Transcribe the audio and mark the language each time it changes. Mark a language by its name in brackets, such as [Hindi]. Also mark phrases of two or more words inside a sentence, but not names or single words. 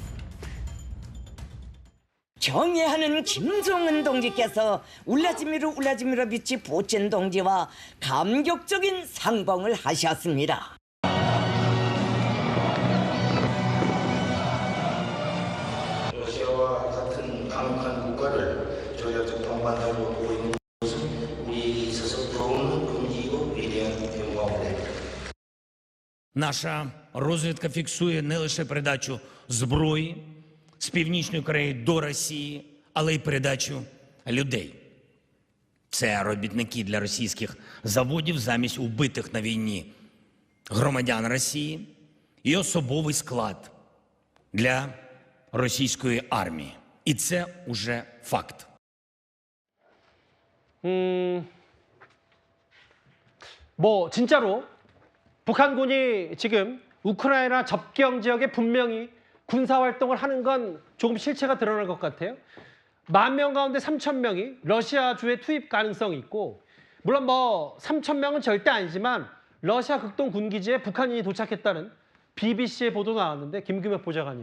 [Korean] 경애하는 김정은 동지께서 울라지미르 비치 푸틴 동지와 감격적인 상봉을 하셨습니다. 러시아와 같은 강력한 국가를 조약적 동반자로 두고 있는 것은 우리에게 있어서 부러운 긍지이고 위대한 영광입니다. [Ukrainian] Наша розвідка фіксує не лише передачу зброї з Північної Кореї до Росії, але й передачу людей. Це робітники для російських заводів замість убитих на війні громадян Росії і особовий склад для російської армії. І це уже факт. [Korean] 뭐 진짜로 북한군이 지금 우크라이나 접경 지역에 분명히 군사활동을 하는 건 조금 실체가 드러날 것 같아요. 10,000명 가운데 3,000명이 러시아주에 투입 가능성이 있고, 물론 뭐 3,000명은 절대 아니지만 러시아 극동 군기지에 북한인이 도착했다는 BBC의 보도 나왔는데, 김규mek 보좌관님.